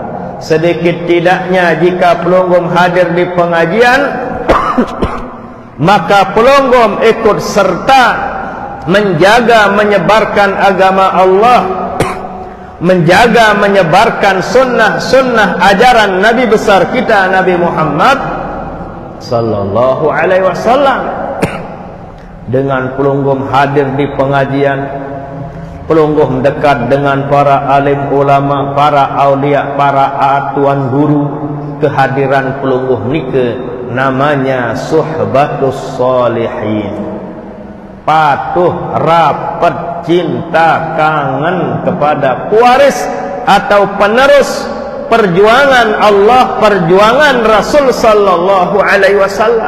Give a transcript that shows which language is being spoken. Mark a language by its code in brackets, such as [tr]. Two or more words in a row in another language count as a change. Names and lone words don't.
[id] Sedikit tidaknya jika pelonggoh hadir di pengajian maka pelonggoh ikut serta menjaga menyebarkan agama Allah, menjaga menyebarkan sunnah-sunnah ajaran Nabi besar kita Nabi Muhammad [ar] sallallahu alaihi wasallam. [id] Dengan pelunggum hadir di pengajian, pelungguh mendekat dengan para alim ulama, para aulia, para tuan guru. Kehadiran pelungguh nike namanya [ar] suhbatus sholihin. [id] Patuh, rapat, cinta, kangen kepada pewaris atau penerus perjuangan Allah, perjuangan Rasul [ar] sallallahu alaihi wasallam.